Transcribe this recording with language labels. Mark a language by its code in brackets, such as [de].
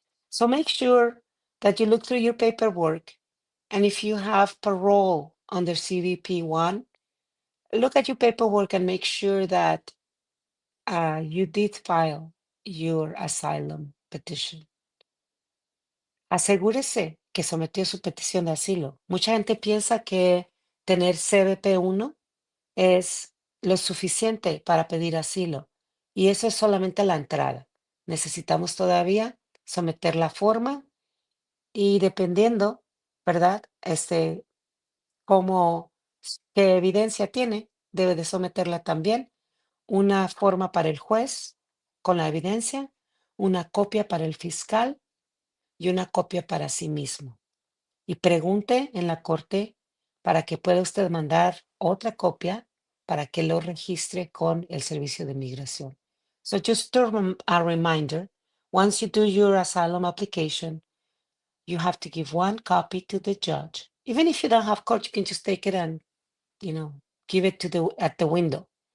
[en] So make sure that you look through your paperwork, and if you have parole under CBP1, look at your paperwork and make sure that you did file your asylum petition. [es] Asegúrese que sometió su petición de asilo. Mucha gente piensa que tener CBP1 es lo suficiente para pedir asilo, y eso es solamente la entrada. Necesitamos todavía someter la forma y dependiendo, ¿verdad? Como qué evidencia tiene, debe de someterla también. Una forma para el juez con la evidencia, una copia para el fiscal y una copia para sí mismo. Y pregunte en la corte para que pueda usted mandar otra copia para que lo registre con el servicio de migración. [en] So just a reminder, once you do your asylum application, you have to give one copy to the judge. Even if you don't have court, you can just take it and, give it at the window.